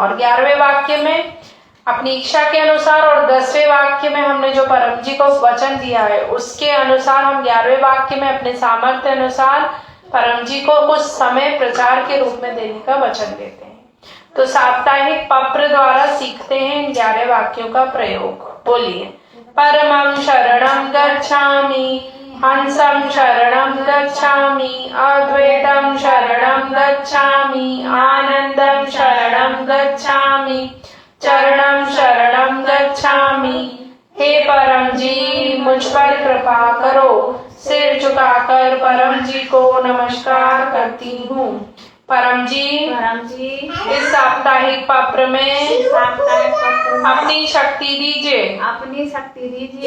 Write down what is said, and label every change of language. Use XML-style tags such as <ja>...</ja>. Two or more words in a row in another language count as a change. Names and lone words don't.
<hi>और 11वें वाक्य में अपनी इच्छा के अनुसार, और 10वें वाक्य में हमने जो परमजी को वचन दिया है उसके अनुसार हम 11वें वाक्य में अपने सामर्थ्य अनुसार परमजी को कुछ समय प्रचार के रूप में देने का वचन देते हैं। तो साप्ताहिक पप्र द्वारा सीखते हैं इन 11 वाक्यों का प्रयोग। बोलिए,</hi> <sa>परमं शरणं गच्छामि, हंसं शरणं गच्छामि, अद्वैतं शरणं गच्छामि, आनंदं शरणं गच्छामि, चरणं शरणं गच्छामि।</sa> <hi>हे परम जी, मुझ पर कृपा करो। सिर झुकाकर परम जी को नमस्कार करती हूँ। परम जी इस साप्ताहिक पप्र में अपनी शक्ति दीजिए। अपनी शक्ति दीजिए।</hi>